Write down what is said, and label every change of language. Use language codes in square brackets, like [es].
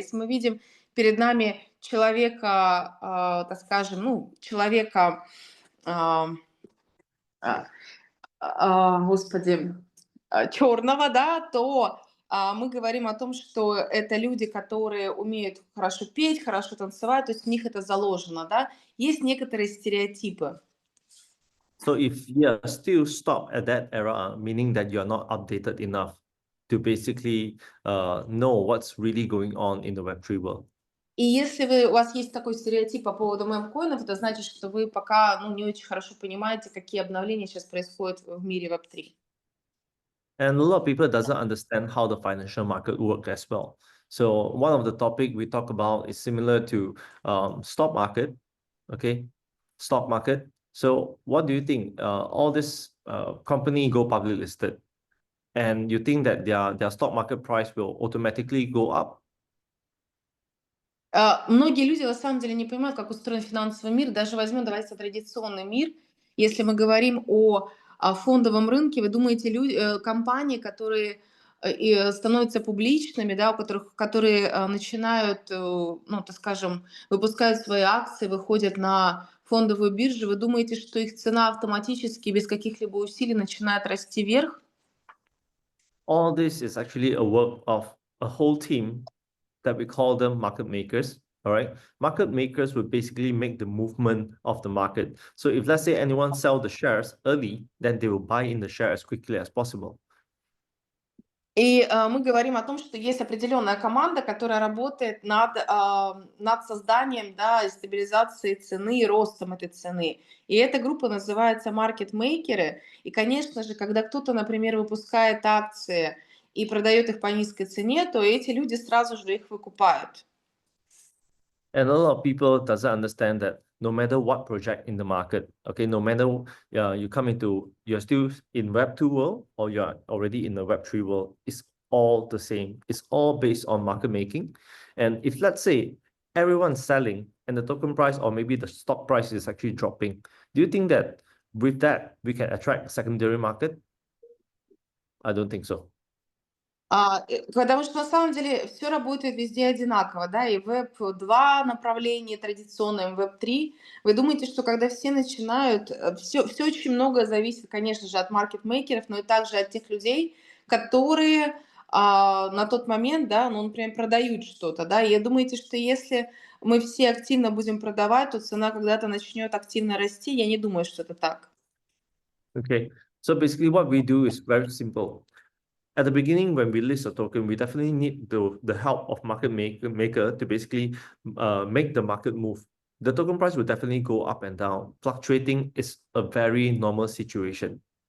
[ru] Если мы видим перед нами человека, так скажем, человека, господи, черного, да, то мы говорим о том, что это люди, которые умеют хорошо петь, хорошо танцевать, то есть в них это заложено, да. Есть некоторые стереотипы. [en] So if you are still stuck at that era, meaning that you are not updated enough to basically know what's really going on in the Web3 world. [ru] И если у вас есть такой стереотип по поводу мемкоинов, это значит, что вы пока не очень хорошо понимаете, какие обновления сейчас происходят в мире Web3. [en] And a lot of people doesn't understand how the financial market work as well. So one of the topic we talk about is similar to stock market, okay? Stock market. So what do you think? All this company go public listed, and you think that their stock market price will automatically go up? [ru] Многие люди на самом деле не понимают, как устроен финансовый мир. Даже возьмем, давайте, традиционный мир. Если мы говорим о фондовом рынке, вы думаете, компании, которые становятся публичными, да, которые начинают, так скажем, выпускают свои акции, выходят на фондовую биржу, вы думаете, что их цена автоматически, без каких-либо усилий начинает расти вверх? [en] All this is actually a work of a whole team that we call them market makers. All right. Market makers will basically make the movement of the market. So if let's say anyone sell the shares early, then they will buy in the share as quickly as possible. [ru] И мы говорим о том, что есть определенная команда, которая работает над созданием, да, и стабилизацией цены и ростом этой цены. И эта группа называется маркетмейкеры. И, конечно же, когда кто-то, например, выпускает акции и продает их по низкой цене, то эти люди сразу же их выкупают. [en] And a lot of people doesn't understand that no matter what project in the market, okay, no matter you're still in Web2 world or you're already in the Web3 world, it's all the same. It's all based on market making. And if let's say everyone's selling and the token price or maybe the stock price is actually dropping, do you think that with that we can attract secondary market? I don't think so. [ru] Потому что на самом деле все работает везде одинаково, да, и Web2 направление традиционное, Web3. Вы думаете, что когда все начинают, все очень многое зависит, конечно же, от маркетмейкеров, но и также от тех людей, которые на тот момент, да, например, продают что-то, да, и думаете, что если мы все активно будем продавать, то цена когда-то начнет активно расти? Я не думаю, что это так. [en] Okay, so basically what we do is very simple. At the beginning, when we list a token, we definitely need the help of market maker to basically make the market move. The token price will definitely go up and down. Fluctuating is a very normal situation.